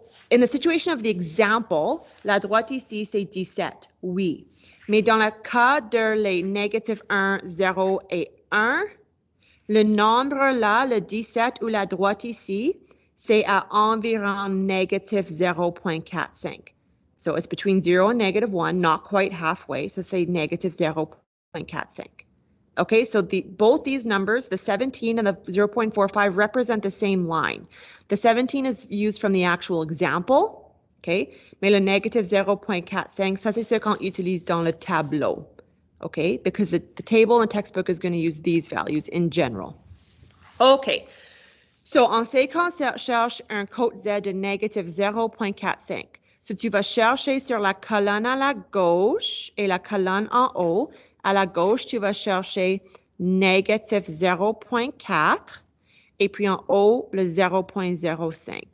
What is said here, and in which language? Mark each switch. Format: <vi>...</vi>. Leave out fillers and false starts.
<en>In the situation of the example,</en> <fr>la droite ici c'est 17, oui. Mais dans le cas de les négatifs 1, 0 et 1, le nombre là, le 17 ou la droite ici, c'est à environ négatif 0.45.</fr> <en>It's between 0 and negative 1, not quite halfway.</en> <fr>C'est negative 0.45.</fr> <en>Okay, both these numbers, the 17 and the 0.45, represent the same line. The 17 is used from the actual example, okay?</en> <fr>Mais le negative 0.45, ça c'est ce qu'on utilise dans le tableau.</fr> <en>Okay, because the table and textbook is going to use these values in general.</en> <fr>Okay, on sait qu'on cherche un code Z de négatif 0.45. Tu vas chercher sur la colonne à la gauche et la colonne en haut. À la gauche, tu vas chercher négatif 0.4 et puis en haut, le 0.05.</fr>